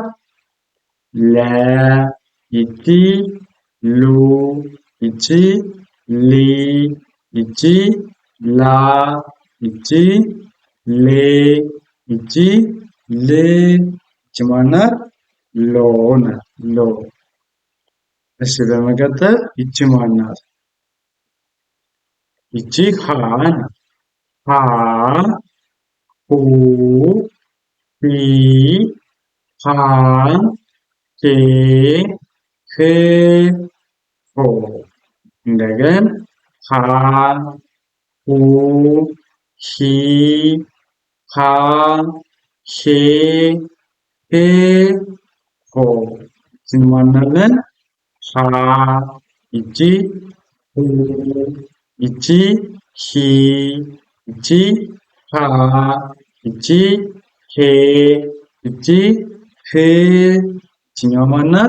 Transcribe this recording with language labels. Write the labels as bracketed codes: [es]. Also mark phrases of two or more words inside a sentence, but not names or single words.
[am] ለ። ይቺ ሉ። ይቺ ሊ። ይቺ ላ። ይቺ ሌ። ይቺ ል። ይቺ ማናት? ሎ ናት። ሎ። እሺ በመቀጠል ይቺ ማናት? ይቺ ሃ ናት። ሃ ሁ ሂ ሃ ሄ ህ ሆ። እንደገና ሃ ሁ ሂ ሃ ሄ ህ ሆ። እዚህን ማናለን? ሃ። ይቺ ሁ። ይቺ ሂ። ይቺ ሃ። ይቺ ሄ። ይቺ ህ። ይችኛዋ ማናት?